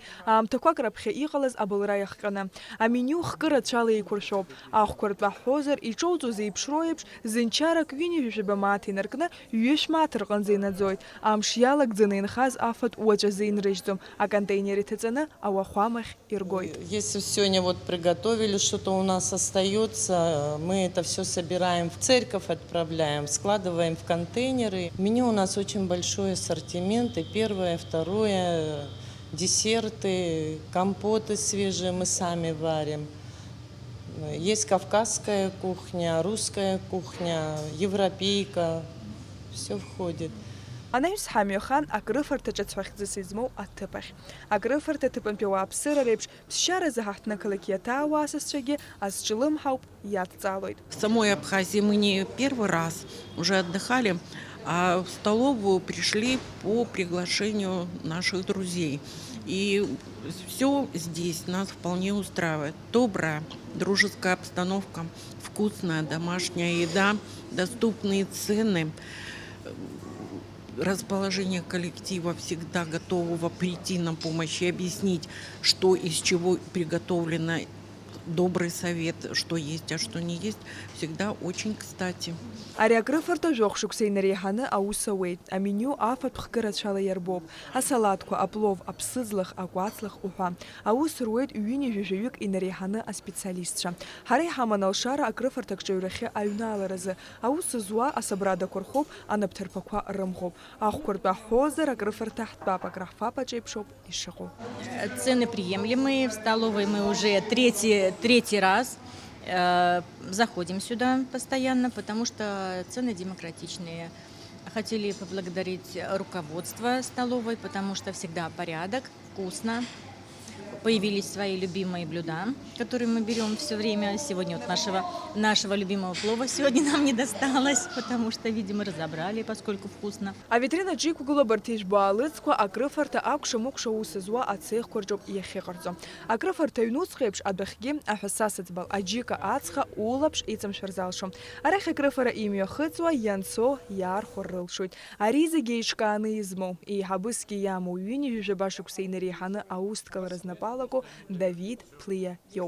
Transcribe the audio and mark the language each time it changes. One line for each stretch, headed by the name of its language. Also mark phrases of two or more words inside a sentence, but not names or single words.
Abkhazian: Аамҭақәак раԥхьа иҟалаз абылра иахҟьаны. Амениу хкы рацәала еиқәыршәоуп. Ахәқәа ртәаҳәозар, иҿоуҵоз еиԥшроу еиԥш, зынчарак ҩыни жәажәаба мааҭ инаркны ҩышә мааҭ рҟынӡа инаӡоит. Амш иалагӡаны инхаз афатә уаҵәазы инрыжьӡом. Аконтейнер иҭаҵаны ауахәамахь иргоит.
Russian: Если сегодня вот приготовили, что-то у нас остается, мы это все собираем в церковь, отправляем, складываем в контейнеры. Меню у нас очень большой ассортимент, и первое, второе, десерты, компоты свежие мы сами варим. Есть кавказская кухня, русская кухня, европейка, все входит.
Abkhazian: Анаҩс ҳамҩахан акрыфарҭаҿ ацәахьӡыс измоу аҭыԥ ахь. Акрыфарҭа аҭыԥантәи ауааԥсыра реиԥш ԥсшьаразы ҳаҳҭнықалақь иаҭаауа асасцәагьы азҿлымҳауп иадҵалоит.
Russian: В самой Абхазии мы не первый раз уже отдыхали, а в столовую пришли по приглашению наших друзей. И все здесь нас вполне устраивает. Добрая, дружеская обстановка, вкусная домашняя еда, доступные цены, расположение коллектива, всегда готового прийти на помощь и объяснить, что из чего приготовлено, добрый совет, что есть, а что не есть, всегда очень кстати.
Abkhazian: Ари акрыфарҭа жәохә шықәса инареиҳаны аус ауеит. Амениу афатә хкы рацәала иарбоуп. Асалаҭқәа, аплов, аԥсыӡлах, акәацлах уҳәа. Аус руеит ҩыни жәажәаҩык инареиҳаны аспециалистцәа. Ҳара иҳаман алшара акрыфарҭа кҿаҩрахьы аҩналаразы. Аус зуа асабрадақәа рхоуп, анаԥҭарԥақәа рымӷоуп. Ахәқәа ртәаҳәозар акрыфарҭа ҳтәап, акраҳфап аҿеиԥшоуп ишыҟоу.
Russian: Цены приемлемые. В столовой мы уже третий раз заходим сюда постоянно, потому что цены демократичные. Хотели поблагодарить руководство столовой, потому что всегда порядок, вкусно. Появились свои любимые блюда, которые мы берем все время. Сегодня вот нашего любимого плова сегодня нам не досталось, потому что, видимо, разобрали, поскольку вкусно.
Abkhazian: Авитрина џьеиқәгылоуп арҭ ижәбо аалыҵқәа акрыфарҭа акәша-мыкәша ус зуа ацеихқәа рҿоуп иахьыҟарҵо. Акрыфарҭа аҩнуҵҟа еиԥш адәахьгьы аҳәасасыӡбал аџьыка ацха улаԥш иҵамшәар залшом. Арахь акрыфара имҩахыҵуа ианцо иаархәар рылшоит. Ари зегьы еиҿкааны измоу, еиҳабысгьы иамоу ҩыни жәажәаба шықәса инареиҳаны аусҭкалара знапалаку Давид Плиа иоуп.